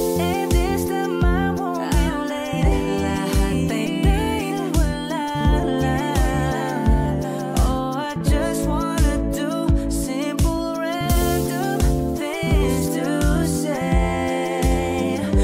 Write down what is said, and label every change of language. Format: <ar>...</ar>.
<en>And this time I won't be late.</en> <tl>Lahat ay dahil wala lang.</tl> <en>Oh, I just wanna do simple random things to say.</en>